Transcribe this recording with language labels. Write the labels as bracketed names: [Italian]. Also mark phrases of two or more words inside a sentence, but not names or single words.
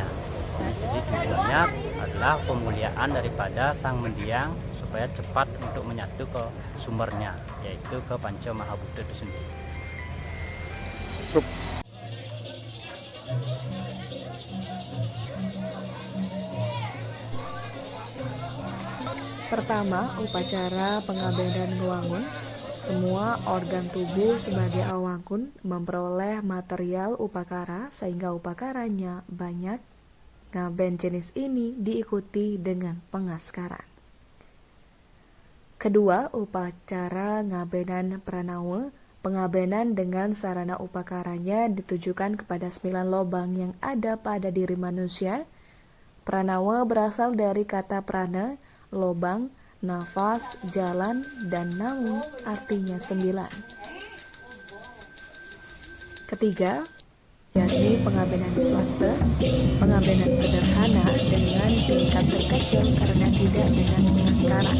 [Indonesian] Jadi tujuannya adalah pemuliaan daripada sang mendiang supaya cepat untuk menyatu ke sumbernya, yaitu ke Panca Mahabhuta itu sendiri. Pertama, upacara pengabenan ngewangun. Semua organ tubuh sebagai awangkun memperoleh material upakara sehingga upakaranya banyak. Ngaben jenis ini diikuti dengan pengaskaran. Kedua, upacara ngabenan pranawa. Pengabenan dengan sarana upakaranya ditujukan kepada 9 lobang yang ada pada diri manusia. Pranawa berasal dari kata prana, lobang, nafas, jalan, dan nawu artinya 9. Ketiga, yakni pengabenan swasta, pengabenan sederhana dengan tingkat terkecil karena tidak dengan pengaskaran.